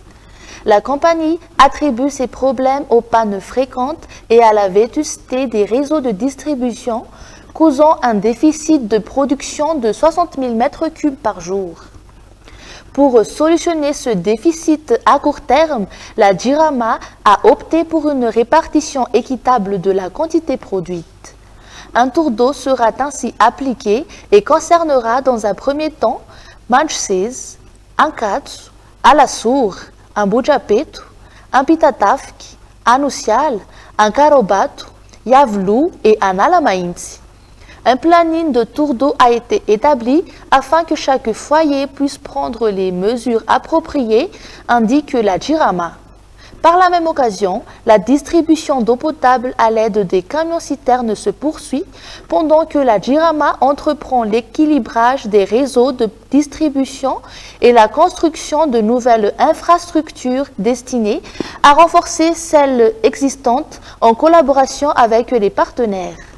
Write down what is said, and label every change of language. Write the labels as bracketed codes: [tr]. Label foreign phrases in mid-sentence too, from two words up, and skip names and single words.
[fr] La compagnie attribue ces problèmes aux pannes fréquentes et à la vétusté des réseaux de distribution, causant un déficit de production de 60 000 m3 par jour. Pour solutionner ce déficit à court terme, la JIRAMA a opté pour une répartition équitable de la quantité produite. Un tour d'eau sera ainsi appliqué et concernera dans un premier temps Manchses, Ankatsu, Alasur, Ambujapetu, Ampitatafki, Anusial, Ankarobatu, Yavlu et Analamainti. Un planning de tour d'eau a été établi afin que chaque foyer puisse prendre les mesures appropriées, indique la JIRAMA. Par la même occasion, la distribution d'eau potable à l'aide des camions-citernes se poursuit pendant que la JIRAMA entreprend l'équilibrage des réseaux de distribution et la construction de nouvelles infrastructures destinées à renforcer celles existantes en collaboration avec les partenaires.